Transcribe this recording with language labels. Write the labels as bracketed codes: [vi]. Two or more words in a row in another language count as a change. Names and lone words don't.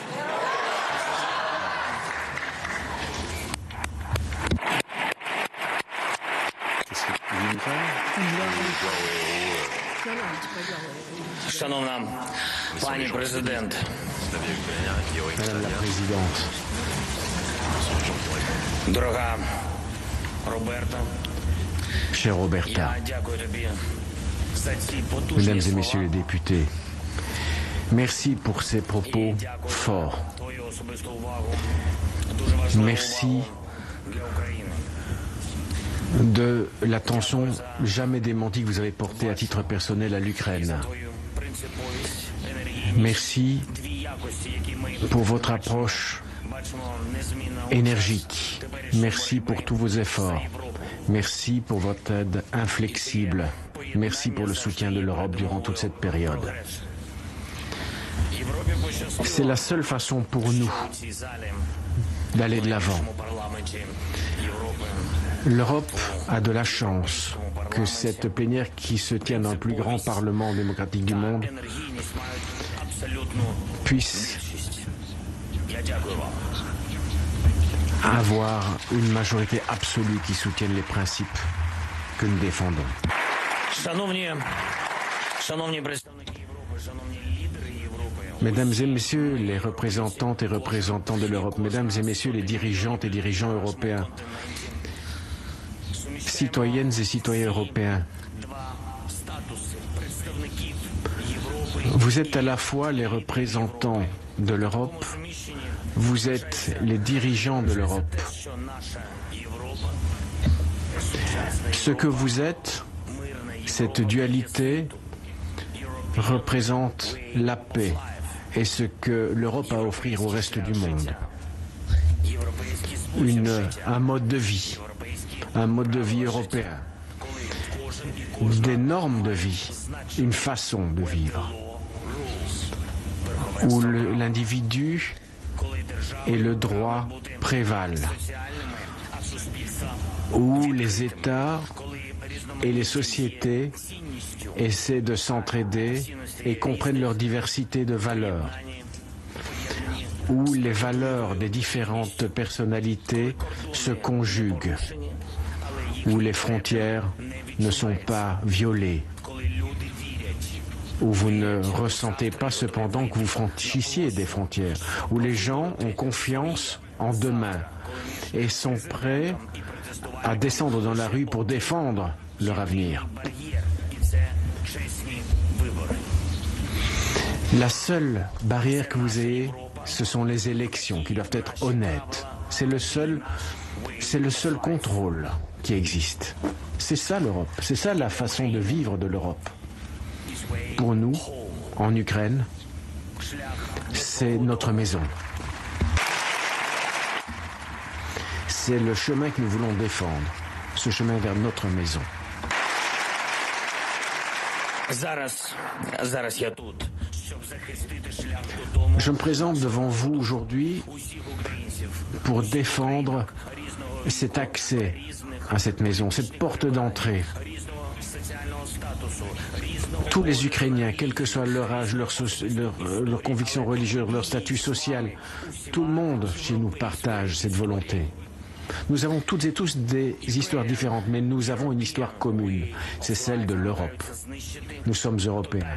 [uk] Шановна пані президент, [fr] Madame la Présidente, [uk] дорога Роберта, [fr] chère Roberta, [uk] я дякую тобі за ці потужні [fr] Mesdames et [uk] слова. [fr] Messieurs les députés, merci pour ces propos forts. [uk] Твою особисту увагу. Дуже важливу [fr] Merci [uk] увагу для України. [fr] de l'attention jamais démentie que vous avez portée à titre personnel à l'Ukraine. [uk] Твою принциповість, енергійність, [fr] Merci [uk] дві якості, які ми [fr] pour votre approche [uk] бачимо незмінно у [fr] énergique. Merci pour tous vos efforts. Merci pour votre aide inflexible. Merci pour le soutien de l'Europe durant toute cette période. [uk] Європі пощастило [fr] C'est la seule façon pour nous [uk] в цій залі, [fr] d'aller de l'avant. [uk] в парламенті Європи. [fr] L'Europe a de la chance que cette plénière qui se tient dans le plus grand parlement démocratique du monde [uk] Енергійність мають абсолютну [fr] puisse [uk] більшість. Я дякую вам. [fr] avoir une majorité absolue qui soutienne les principes que nous défendons. [uk] Шановні представники Європи, шановні лідери Європи. [fr] Mesdames et messieurs les représentantes et représentants de l'Europe, mesdames et messieurs les dirigeantes et dirigeants européens, citoyennes et citoyens européens, [uk] Два статуси представників Європи. [fr] vous êtes à la fois les représentants de l'Europe, [uk] Суміщені [fr] vous êtes les dirigeants de l'Europe. [uk] те, що наша Європа, [fr] Ce que vous êtes, [uk] мирна [fr] cette dualité, représente la paix et ce que l'Europe a à offrir au reste du monde. [uk] європейський спосіб життя, [fr] Un mode de vie, [uk] європейський [fr] un mode de vie européen, [uk] коли кожен і кожна [fr] des normes de vie, une façon de vivre, où l'individu [uk] коли держава [fr] et le droit prévalent, [uk] соціальними, а суспільства, [fr] où les États [uk] коли [fr] et les sociétés [uk] різноманітністю [fr] essaient de s'entraider et comprennent leur diversité de valeurs, où les valeurs des différentes personnalités se conjuguent, où les frontières ne sont pas violées, [uk] коли люди вірять, [fr] où vous ne ressentez pas cependant que vous franchissiez des frontières, où les gens ont confiance en demain et sont prêts à descendre dans la rue pour défendre leur avenir. [uk] бар'єр, і це чесні вибори. [fr] La seule barrière que vous ayez, ce sont les élections qui doivent être honnêtes. C'est le seul contrôle qui existe. C'est ça l'Europe, c'est ça la façon de vivre de l'Europe. Pour nous, en Ukraine, c'est notre maison. C'est le chemin que nous voulons défendre, ce chemin vers notre maison. [uk] Зараз я тут, щоб захистити шлях додому [fr] Je me présente devant vous aujourd'hui [uk] усіх українців, [fr] pour défendre [uk] різного [fr] cet accès à cette maison, cette porte d'entrée. [uk] різного соціального статусу, різного [fr] Tous les Ukrainiens, quel que soit leur âge, leur conviction religieuse, leur statut social, tout le monde chez nous partage cette volonté. Nous avons toutes et tous des histoires différentes, mais nous avons une histoire commune, c'est celle de l'Europe. [uk] знищити [fr] Nous sommes européens.